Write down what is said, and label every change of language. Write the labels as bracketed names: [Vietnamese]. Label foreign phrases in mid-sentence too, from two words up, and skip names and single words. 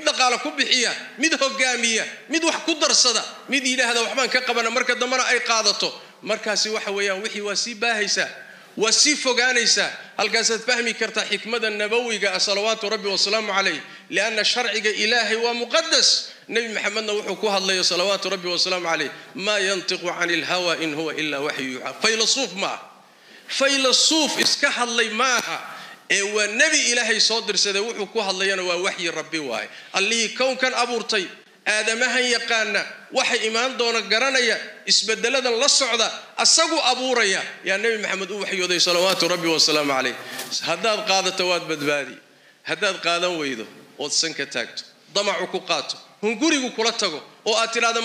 [Somali] dhaqaale ku bixiya mid hogaamiya mid wax ku darsada mid yiraahdo waxbaan ka qabana marka dambana ay qaadato markaasi waxa weeyaan wixii waa si baahaysa waa si fogaanaysa halkaas aad fahmi kartaa xikmada nabawiga [Arabic] صلوات ربي وسلامه عليه [Somali] lianna sharciga ilaahi waa muqaddas nabi maxamedna wuxuu ku hadlay [Arabic] صلوات ربي وسلامه عليه ما ينطق عن الهوى إن هو إلا وحي [Somali] faylasuuf iska hadlay maaha ee waa nabi ilaahay soo dirsaday wuxuu ku hadlayana waa wahyi rabbi waay alli koonkan abuurtay aadamahan yaqaana waxa iimaan doona garanaya isbedeladan la socda asagu abuuraya ya nabi maxamed uu waxyooday [Arabic] صلوات ربي وسلامه عليه [Somali] hadaad qaadato waad badbaadi hadaad qaadan weydo oo sanka taagto damacu ku qaato hungurigu kula tago oo aad tiraado